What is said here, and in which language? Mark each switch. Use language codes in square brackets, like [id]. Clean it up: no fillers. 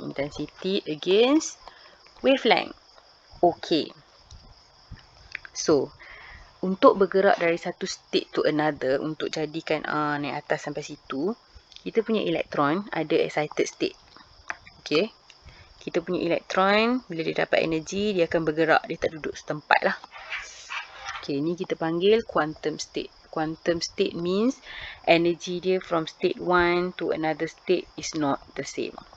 [en] Intensity against wavelength. Okay. [ms] So, untuk bergerak dari satu state [en] to another, [ms] untuk jadikan naik atas sampai situ, kita punya elektron ada excited state. Okay. Kita punya elektron, bila dia dapat energi, dia akan bergerak. Dia tak duduk setempat lah. Okay, ni kita panggil quantum state. [en] Quantum state means energy dia from state 1 to another state is not the same.